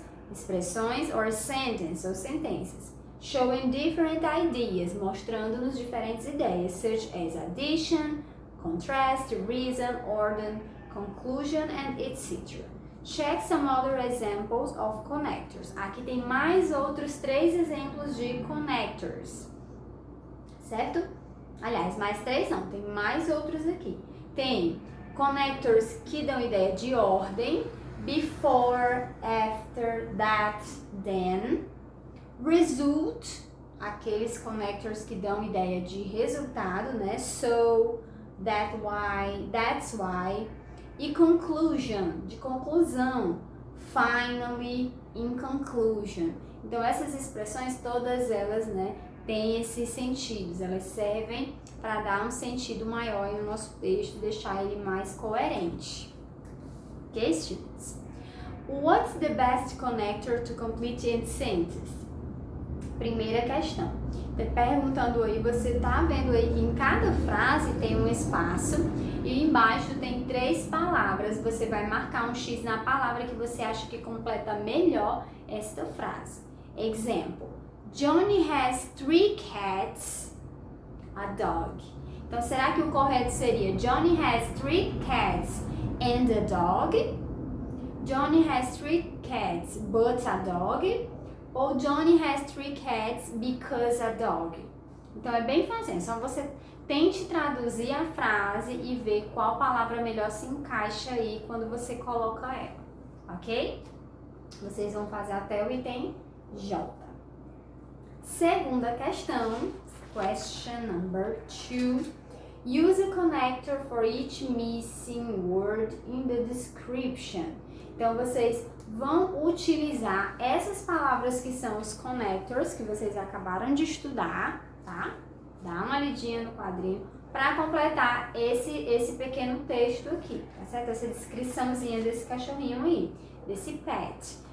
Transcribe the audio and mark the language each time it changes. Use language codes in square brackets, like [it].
[pt] Expressões, or sentences, ou sentenças. [en] Showing different ideas, [pt] mostrando-nos diferentes ideias, [en] such as addition, contrast, reason, order, conclusion, and etc. Check some other examples of connectors. [pt] Aqui tem mais outros 3 exemplos de connectors, certo? Aliás, mais 3 não, tem mais outros aqui. Tem connectors que dão ideia de ordem, before, after, that, then. Result, aqueles connectors que dão ideia de resultado, né? [en] So, that, why, that's why. E conclusion, [pt] de conclusão. [en] Finally, in conclusion. [pt] Então, essas expressões, todas elas, né, têm esses sentidos. Elas servem para dar um sentido maior no nosso texto, deixar ele mais coerente. [en] Ok, students? What's the best connector to complete a sentence? [pt] Primeira questão. Perguntando aí, você tá vendo aí que em cada frase tem um espaço e embaixo tem 3 palavras. Você vai marcar um X na palavra que você acha que completa melhor esta frase. [en] Example. Johnny has 3 cats, a dog. [pt] Então, será que o correto seria [en] Johnny has 3 cats and a dog? Johnny has 3 cats but a dog? Ou Johnny has 3 cats because a dog? [pt] Então, é bem fácil. Só você tente traduzir a frase e ver qual palavra melhor se encaixa aí quando você coloca ela, ok? Vocês vão fazer até o item J. Segunda questão, [en] question number 2. Use a connector for each missing word in the description. [pt] Então, vocês vão utilizar essas palavras que são os connectors, que vocês acabaram de estudar, tá? Dá uma lidinha no quadrinho para completar esse pequeno texto aqui, tá certo? Essa descriçãozinha desse cachorrinho aí. desse pet.